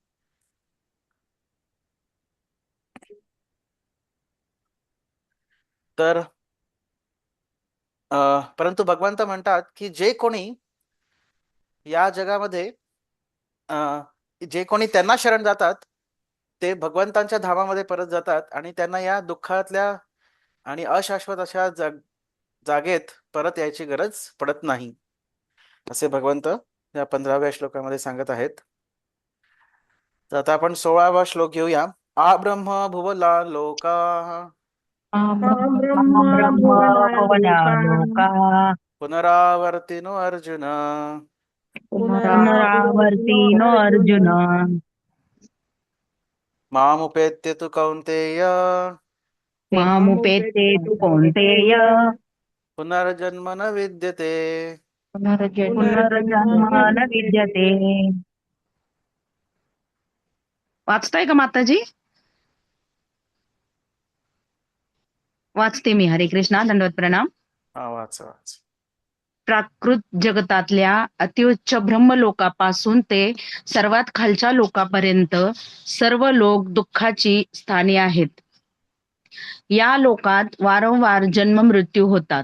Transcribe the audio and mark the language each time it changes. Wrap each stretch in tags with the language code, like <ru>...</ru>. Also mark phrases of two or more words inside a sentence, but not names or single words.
<mr>तर परंतु भगवंत म्हणतात की जे कोणी या जगामध्ये अं, जे कोणी त्यांना शरण जातात ते भगवंतांच्या धामामध्ये परत जातात आणि त्यांना या दुःखातल्या आणि अशाश्वत अशा जागेत परत यायची गरज पडत नाही, असे भगवंत या 15व्या श्लोकामध्ये सांगत आहेत. तर आता आपण 16वा श्लोक घेऊया.</mr> <sa>आ ब्रह्म भुवला लोका ब्रह्मा ब्रह्म भुवनालोका भुवनालोका पुनरावर्तिनो अर्जुन पुनरावर्तिनो पुनरावर्तीनो अर्जुन अर्जुन मामुपेत्य तु कौन्तेय मामुपेत्ते तु कौन्तेय पुनर्जन्म न विद्यते. पुनर्जन्म पुनर्जन्म न न विद्यते. विद्यते.</sa> <mr>वाचताय का माताजी? वाचते मी. हरे कृष्णा, दंडवत प्रणाम. हा, वाच वाच. प्राकृत जगतातल्या अतिउच्च ब्रह्मलोकापासून ते सर्वात खालच्या लोकापर्यंत सर्व लोक दुःखाची स्थाने आहेत. या लोकात वारंवार जन्म मृत्यू होतात.</mr>